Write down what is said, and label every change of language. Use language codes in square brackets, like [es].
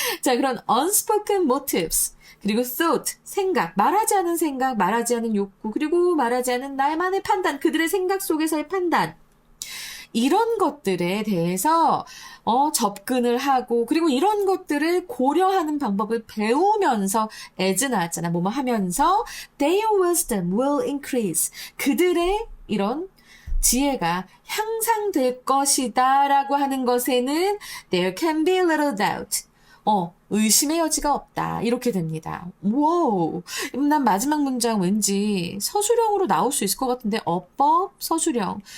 [ko] 자, 그런 [en] unspoken motives. [ko] 그리고 thought, 생각, 말하지 않은 생각, 말하지 않은 욕구, 그리고 말하지 않은 나만의 판단, 그들의 생각 속에서의 판단. 이런 것들에 대해서 접근을 하고 그리고 이런 것들을 고려하는 방법을 배우면서 as 나왔잖아. 뭐뭐 하면서 [en] their wisdom will increase. [ko] 그들의 이런 지혜가 향상될 것이다 라고 하는 것에는 [en] there can be little doubt. [ko] 의심의 여지가 없다. 이렇게 됩니다. 와우. 난 마지막 문장 왠지 서술형으로 나올 수 있을 것 같은데 어법, 서술형.